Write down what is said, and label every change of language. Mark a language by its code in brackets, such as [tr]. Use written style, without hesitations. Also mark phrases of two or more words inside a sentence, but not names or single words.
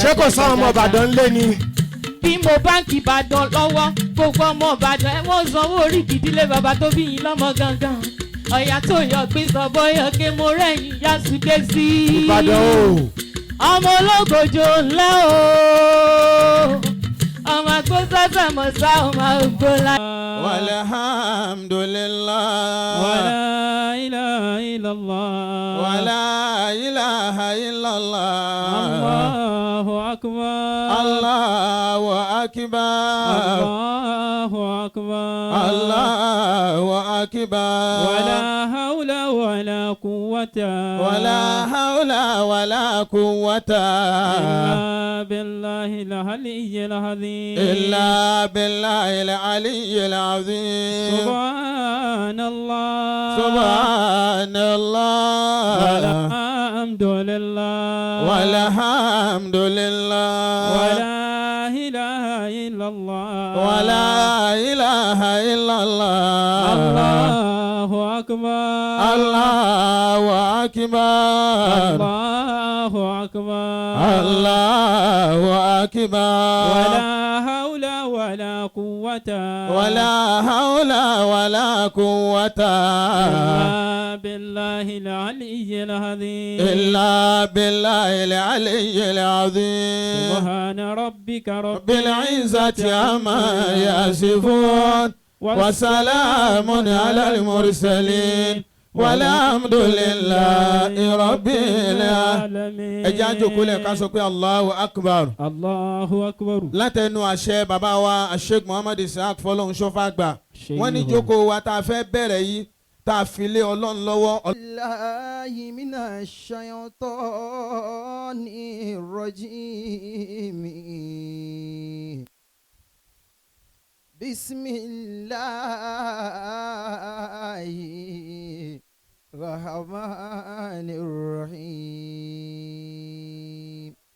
[yo] Ṣé kò sáwọn ọmọ Ìbàdàn lé ni? Bí mo báńkì Ìbàdàn lọ́wọ́ gbogbo ọmọ Ìbàdàn ẹ̀ wọ́n sanwó orí ìdílé bàbá tó bí yín lọ́mọ gangan ọ̀yà tó yọ gbé sọ̀bọ̀ yọ ké mo rẹ̀yìn yásùké sí i. Ìbàdàn o. Ọmọ ológojò ńlá o ọmọ agbósọ́sọ́ mọ̀sá ọmọ ògbólá. [ar] والحمد لله. ولا إله إلا الله. ولا إله إلا الله. الله أكبر. الله أكبر. الله أكبر. الله أكبر. ولا حول ولا قوة. ولا حول ولا قوة. إلا بالله العلي العظيم. إلا بالله العلي العظيم. سبحان الله. سبحان الله. والحمد لله. والحمد لله. ولا إله إلا الله. ولا إله إلا الله. الله أكبر. الله أكبر. الله أكبر. الله أكبر. ولا حول ولا قوة. ولا حول ولا قوة. إلا بالله العلي العظيم. إلا بالله العلي العظيم. سبحان ربك رب العزة عما يصفون. وسلام على المرسلين. والحمد لله رب العالمين. [yo] Ẹ jẹ́ á jókòó lẹ̀ ká sọ pé [ar] الله أكبر. الله أكبر. [yo] Látẹnu àṣẹ bàbá wa Sheikh Muhammad Ishaq Fọlọ́runṣọ́ Fàgbà. Wọ́n ní jókòó wa tá a fẹ́ bẹ̀rẹ̀ yìí tá a fi lé Ọlọ́run lọ́wọ́. [ar] بالله من الشيطان الرجيم. بسم الله الرحمن الرحيم.